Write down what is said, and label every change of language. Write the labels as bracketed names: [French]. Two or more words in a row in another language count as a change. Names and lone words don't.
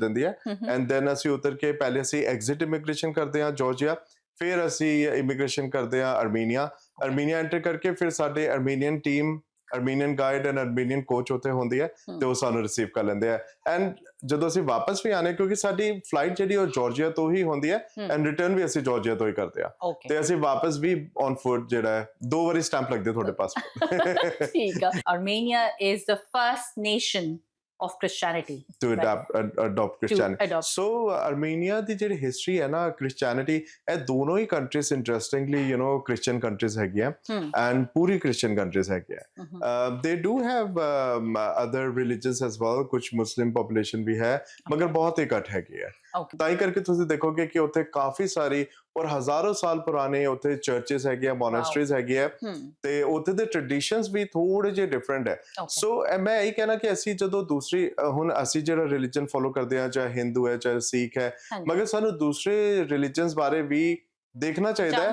[Punjabi] ਦਿੰਦੀ ਹੈ [English] and then [Punjabi] ਅਸੀਂ ਉਤਰ ਕੇ ਪਹਿਲੇ ਅਸੀਂ [English] exit immigration [Punjabi] ਕਰਦੇ ਹਾਂ ਜਾਰਜੀਆ ਫਿਰ ਅਸੀਂ ਇਮੀਗ੍ਰੇਸ਼ਨ ਕਰਦੇ ਹਾਂ ਅਰਮੀਨੀਆ ਐਂਟਰ ਕਰਕੇ ਫਿਰ ਸਾਡੇ [English] Armenian team Armenian guide and Armenian coach [Punjabi] ਉੱਥੇ ਹੁੰਦੀ ਹੈ ਤੇ ਉਹ ਸਾਨੂੰ ਰਿਸੀਵ ਕਰ ਲੈਂਦੇ ਆ ਐਂਡ ਜਦੋਂ ਅਸੀਂ ਵਾਪਸ ਵੀ ਆਨੇ ਕਿਉਂਕਿ ਸਾਡੀ ਫਲਾਈਟ ਜਿਹੜੀ ਉਹ ਜਾਰਜੀਆ ਤੋਂ ਹੀ ਹੁੰਦੀ ਹੈ [English] and return [Punjabi] ਵੀ ਅਸੀਂ ਜਾਰਜੀਆ ਤੋਂ ਹੀ ਕਰਦੇ ਆ ਤੇ ਅਸੀਂ ਵਾਪਸ ਵੀ [English] on foot [Punjabi] ਜਿਹੜਾ ਹੈ 2 ਵਾਰੀ ਸਟੈਂਪ ਲੱਗਦੇ ਤੁਹਾਡੇ ਪਾਸਪੋਰਟ ਠੀਕ ਆ [English] Armenia is the first nation of Christianity to right? adopt Christianity. So Armenia [Punjabi] ਦੀ ਜਿਹੜੀ ਹਿਸਟਰੀ ਹੈ ਨਾ Christianity ਇਹ ਦੋਨੋਂ ਹੀ ਕੰਟਰੀਜ਼ ਇੰਟਰਸਟਿੰਗਲੀ [English] Christian countries [Punjabi] ਹੈਗੀਆਂ and ਪੂਰੀ [English] Christian countries [Punjabi] ਹੈਗੀਆਂ [English] they do have other religions as well [Punjabi] ਕੁਝ [English] Muslim population [Punjabi] ਵੀ ਹੈ ਮਗਰ ਬਹੁਤ ਹੀ ਘੱਟ ਹੈਗੀ ਹੈ ਤਾਂ ਹੀ ਕਰਕੇ ਤੁਸੀਂ ਦੇਖੋਗੇ ਕਿ ਉੱਥੇ ਕਾਫੀ ਸਾਰੀ ਔਰ ਹਜ਼ਾਰਾਂ ਸਾਲ ਪੁਰਾਣੇ ਉੱਥੇ ਚਰਚਸ ਹੈਗੇ ਆ ਮੋਨੈਸਟਰੀਜ਼ ਹੈਗੇ ਆ ਤੇ ਉੱਥੇ ਦੇ ਟ੍ਰੈਡੀਸ਼ਨਸ ਵੀ ਥੋੜੇ ਜਿਹੇ ਡਿਫਰੈਂਟ ਹੈ ਸੋ ਮੈਂ ਇਹ ਕਹਿਣਾ ਕਿ ਅਸੀਂ ਜਦੋਂ ਦੂਸਰੀ ਹੁਣ ਅਸੀਂ ਜਿਹੜਾ [English] religion follow [Punjabi] ਕਰਦੇ ਆ ਚਾਹੇ ਹਿੰਦੂ ਹੈ ਚਾਹੇ ਸਿੱਖ ਹੈ ਮਗਰ ਸਾਨੂੰ ਦੂਸਰੇ ਰਿਲੀਜਨਸ ਬਾਰੇ ਵੀ ਦੇਖਣਾ ਚਾਹੀਦਾ ਹੈ